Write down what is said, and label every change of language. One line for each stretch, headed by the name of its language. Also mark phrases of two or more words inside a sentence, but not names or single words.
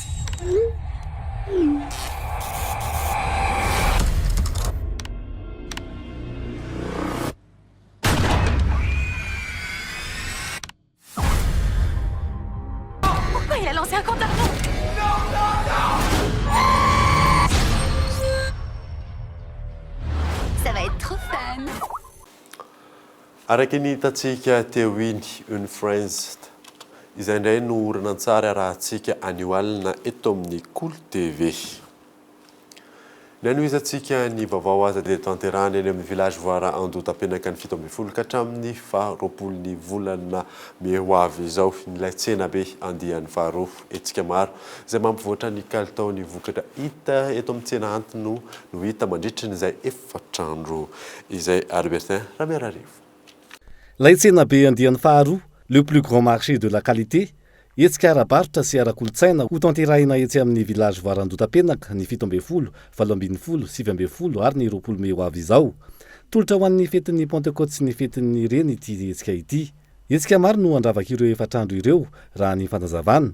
French: Pourquoi il a lancé un compte d'argent? Ça va être trop fun.
Malagasy: Araka ny hitantsika teo iny Unfriends izay indray no horonantsara rahantsika anio alina eto amin'ny Cool TV. Ny anoizantsika ny vaovao aza dia tanterahany eny amin'ny village voara Andotapenaka ny 17 ka hatramin'ny 20 volana may ho avy izao ilay tsena be andian'ny faharoa etsika maro izay mampivoatra ny kalitaony vokatra hita eto amin'ny tsena antony no hita mandritra n'izay efatrandro izay Albertin Ramerarivo. Ilay tsena be andian'ny faharoa,
French: le plus grand marché de la qualité,
Malagasy: etsika ara-barotra sy ara-kolotsaina ho tanterahina etsy amin'ny village voara Andotapenaka ny 17, 18, 19 ary ny 20 may ho avy izao. Tolotra ho an'ny fetin'ny Pentecôte sy ny fetin'ny reny ity etsika ity. Etsika maro no andravaka ireo efatrandro ireo raha ny fandazavana.